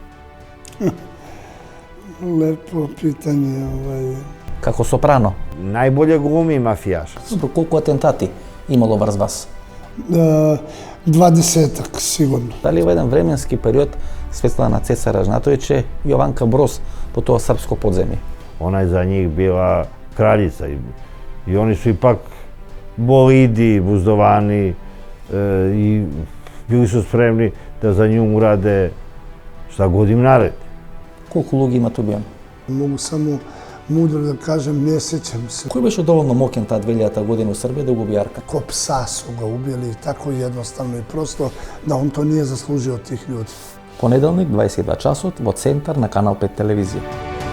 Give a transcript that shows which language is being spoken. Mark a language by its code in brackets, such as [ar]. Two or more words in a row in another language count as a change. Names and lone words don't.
[sr] Лепо питање. Како сопрано? Најболje глуми мафијаш. [mk] Колку атентати имало врз вас? [sr] 20-так, сигурно. [mk] Дали во еден временски период Светлана Цеца Ражнатовиќ е Јованка Броз по тоа српско подземје? [sr] Она je za njih bila kraljica i oni su ipak bolidi, buzdovani i bili su spremni da za nju urade šta god im naredi. [mk] Колку луѓе имат убиени? [sr] Могу само мудро да кажем, не сеќам се. [mk] Кој беше доволно мокен таа 2000 година у Србија да го уби Арка? [sr] Ко пса су го убили, тако едноставно и просто да он то nije заслужio тих људи. [mk] Понеделник, 22 часот, во центар на Канал 5 телевизија.